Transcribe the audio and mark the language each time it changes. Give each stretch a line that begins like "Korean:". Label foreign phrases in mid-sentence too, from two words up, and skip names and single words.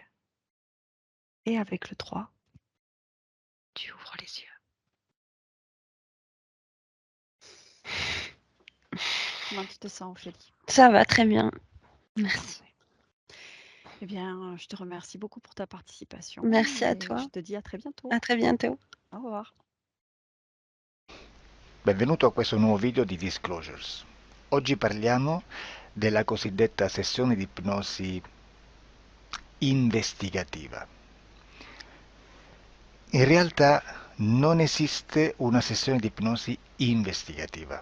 French: Et avec le 3, tu ouvres les yeux. Comment tu te sens, Ophélie? Ça va très bien. Merci. Parfait. Eh bien, je te remercie beaucoup pour ta participation Merci à et toi. je te dis à très bientôt. À très bientôt. Au revoir.
Italian: Benvenuto a questo nuovo video di Disclosures. Oggi parliamo della cosiddetta sessione di ipnosi investigativa. In realtà non esiste una sessione di ipnosi investigativa.